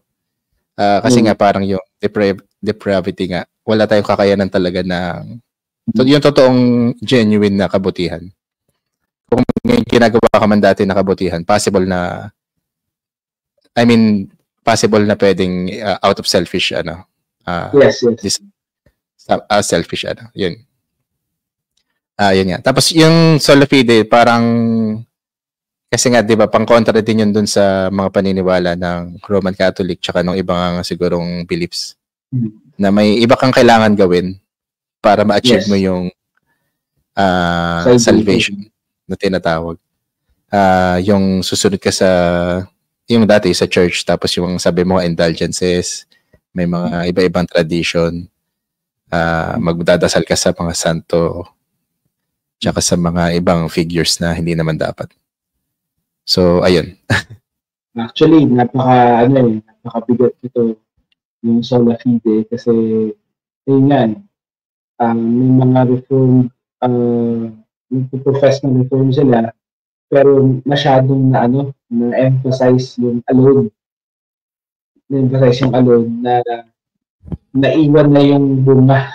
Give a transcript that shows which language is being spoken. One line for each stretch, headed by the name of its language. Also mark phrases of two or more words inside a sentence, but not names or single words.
Filipino: Kasi nga parang yung depravity nga, wala tayong kakayanan talaga ng yung totoong genuine na kabutihan. Kung may ginagawa ka man dati na kabutihan, possible na pwedeng
English: out of selfish,
Filipino: yes. Selfish, yun. Yun nga. Tapos yung
Latin: sola fide,
Filipino: parang, kasi nga, di ba, pang-kontra din yun dun sa mga paniniwala ng Roman Catholic tsaka ng ibang sigurong beliefs. Na may iba kang kailangan gawin para ma-achieve mo yung salvation na tinatawag. Yung susunod ka sa yung dati sa church, tapos yung sabi mo indulgences, may mga iba-ibang tradition, magdadasal ka sa mga santo, tsaka sa mga ibang figures na hindi naman dapat. So, ayun. Actually, napakabigat ito yung
Latin: sola fide
Filipino: kasi ayun may mga reform nagpo-profess ng reform sila pero masyadong na-emphasize yung alone. Na-emphasize yung alone na naiwan na yung bunga.